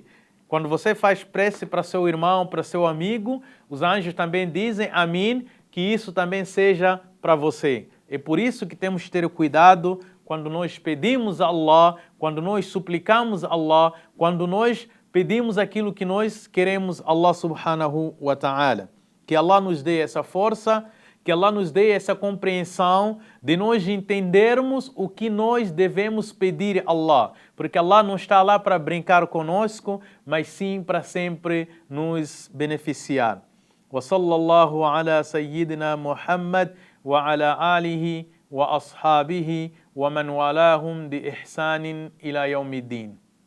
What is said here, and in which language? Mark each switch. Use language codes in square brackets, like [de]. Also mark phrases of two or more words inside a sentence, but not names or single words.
[pt] Quando você faz prece para seu irmão, para seu amigo, os anjos também dizem amém, que isso também seja para você. É por isso que temos que ter cuidado quando nós pedimos a Allah, quando nós suplicamos a Allah, quando nós pedimos aquilo que nós queremos [ar] الله سبحانه وتعالى. [pt] Que Allah nos dê essa força, que Allah nos dê essa compreensão de nós entendermos o que nós devemos pedir a Allah. Porque Allah não está lá para brincar conosco, mas sim para sempre nos beneficiar. [ar] وصلى الله على سيدنا محمد وعلى آله وأصحابه ومن والاهم بإحسان إلى يوم الدين.